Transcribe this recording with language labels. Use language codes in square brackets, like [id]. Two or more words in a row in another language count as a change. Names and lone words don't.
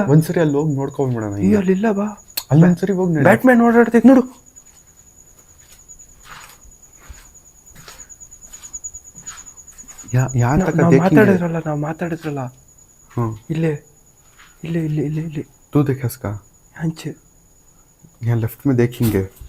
[kn] ಒಂದ್ಸರಿ ಅಲ್ಲಿ ಹೋಗಿ ನೋಡ್ಕೊಂಡ್ಬಿಡೋಣ. ಅಯ್ಯೋ ಅಲ್ಲಿಲ್ಲ, ಬಾ ಅಲ್ಲಿ ಒಂದ್ಸರಿ ಹೋಗಿ. ಬ್ಯಾಟ್ಮ್ಯಾನ್ ಓಡಾಡ್ತೈತೆ ನೋಡು. ನಾವು ಮಾತಾಡಿದ್ರಲ್ಲ ಇಲ್ಲೇ ಇಲ್ಲೇ ಇಲ್ಲಿ ಇಲ್ಲಿ ಇಲ್ಲಿ. [hi] तू देखे इसका [kn] ಹಂಚೆ [hi] यहाँ लेफ्ट में देखेंगे.